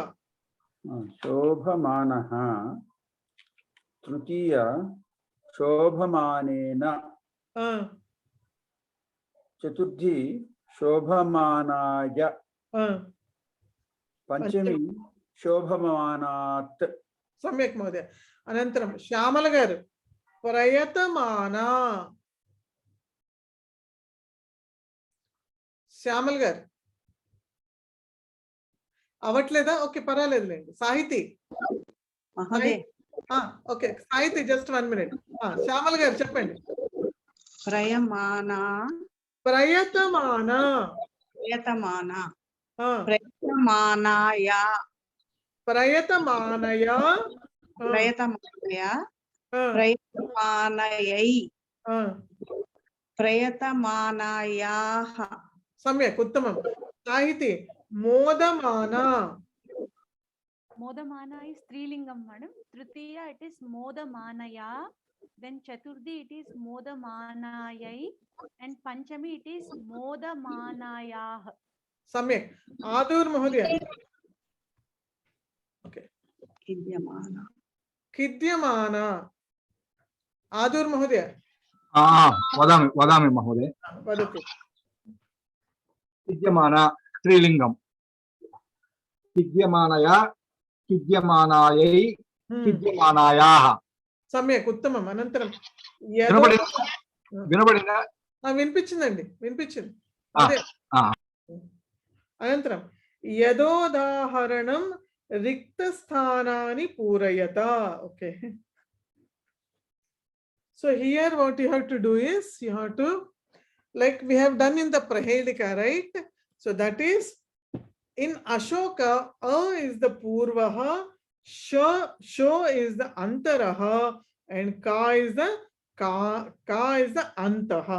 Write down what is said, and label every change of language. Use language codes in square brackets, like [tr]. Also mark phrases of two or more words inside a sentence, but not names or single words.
[sa] शोभमानः तृतीय शोभमानेन, चतुर्थी शोभमानाय, पंचमी शोभमानात्. सम्यक् महोदय. अनन्तरं श्यामल गारु, प्रयतमाना. [te] శ్యామల్ గారు అవట్లేదా? ఓకే, పర్వాలేదులేండి. [en] సాహితి, okay Sahiti, just 1 minute. [te] శ్యామల్ గారు చెప్పండి. [sa] ప్రయమానా, ప్రయతమానా, ప్రయతమానా, ప్రయతమానాయ, ప్రయతమానయ, ప్రయతమానయ, ప్రయతమానయై, ప్రయతమానాయాః. सम्यक्, उत्तमं. साहिति, मोदमाना. [en] Modamana is strilingam, madam. Tritiya it is modamanaya. Then chaturthi it is modamanayai, and panchami it is modamanayah. [sa] सम्यक्. आदूर महोदय. ओके. खिद्यमाना, खिद्यमाना. आदूर महोदय. वदामि महोदय. वदतु. खिद्यमाना स्त्रीलिंगम, खिद्यमानया, खिद्यमानायै, खिद्यमानायाः. सम्यक्, उत्तमम्. अनन्तरं [te] వినబడిందా? వినిపించిందండి, వినిపించింది. [sa] అనంతరం యదోదాహరణం రిక్తస్థానాని పూరయత. [en] ఓకే, so here what you have to do is you have to, like we have done in the Prahelika, right? So that is in Ashoka, A is the Purvaha, Sho is the Antaraha, and Ka is the Antaha.